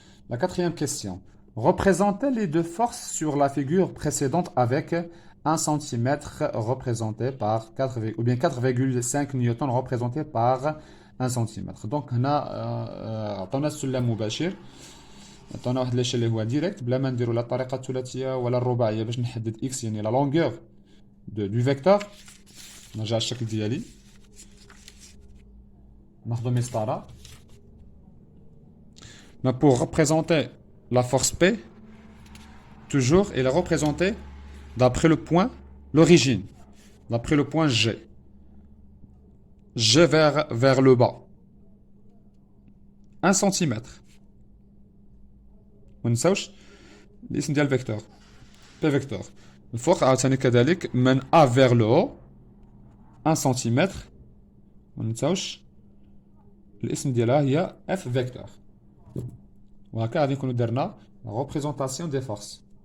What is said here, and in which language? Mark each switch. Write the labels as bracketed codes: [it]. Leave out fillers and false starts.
[fr] La quatrième question. Représentez les deux forces sur la figure précédente avec 1 cm représenté par 4, ou bien 4,5 newtons représenté par 1 cm. Donc, on a [ar] السلم مباشر. عطانا واحد لاشيل اللي هو ديريكت بلا ما نديرو لا الطريقه الثلاثيه ولا الرباعيه باش نحدد اكس يعني [fr] لا لونغور دو فيكتور. [ar] نرجع الشكل ديالي ناخذ مسطره. [fr] Mais pour représenter la force P, toujours, elle est représentée d'après le point, l'origine, d'après le point G. G vers le bas. 1 cm. [ar] ما ننساوش الاسم ديال الفيكتور P vector. الفوق عاوتاني كذلك من A [fr] vers le haut [ar] 1 cm. ما ننساوش الاسم ديالها هي F vector. وهكا غادي نكونو درنا [fr] la représentation des forces.